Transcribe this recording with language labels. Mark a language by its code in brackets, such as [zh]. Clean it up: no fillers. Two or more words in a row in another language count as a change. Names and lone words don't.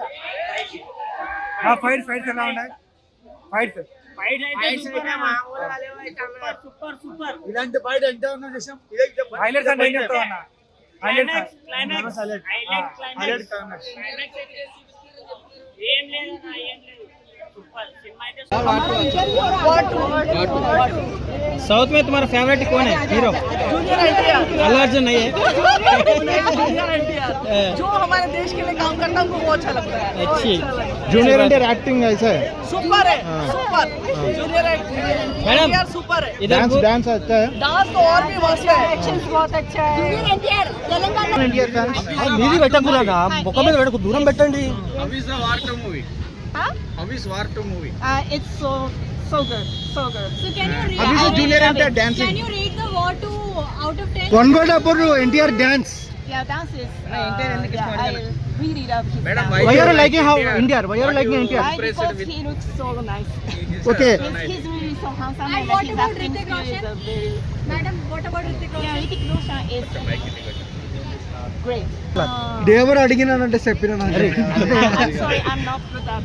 [te] నా ఫైట్స్ ఎలా ఉన్నాయి? ఫైట్స్ ఫైట్ అయితే సూపర్. ఇలాంటి బయట ఎంత ఉన్నా చూసాం. హైలైట్స్ అంటే ఏం చెప్తావు అన్న? హైలైట్స్ క్లైమాక్స్ ఏం లేదన్నా, ఏం లేదు. సూపర్ సినిమా అయితే [hi] साउथ में तुम्हारा फेवरेट कौन है हीरो? अल्लू अर्जुन नहीं है? जो हमारे देश के लिए काम करता है हमको वो अच्छा लगता है. अच्छी जूनियर एनटीआर एक्टिंग ऐसा है. सुपर है, सुपर. जूनियर एनटीआर सुपर है. डांस अच्छा है. डांस तो और भी मस्त है. एक्शन बहुत अच्छा है. जूनियर एनटीआर तेलंगाना एनटीआर फैंस [te] మీది పెట్టకూడదా, ముఖం మీద పెట్టకు, దూరం పెట్టండి. [en] it's so good. So can you rate? How is the junior NTR dancing? Can you rate the war 2 out of 10? One word about NTR dance. Yeah, dance is. I really love his dance. Why are you liking how NTR? Why are you liking NTR? Because he looks so nice. Okay. He's really so handsome. And what about Hrithik Roshan? Madam, what about Hrithik Roshan? Yeah, Hrithik Roshan is great. [te] దేవరు అడిగినానంటే చెప్పినా. [en] I'm sorry, I'm not good at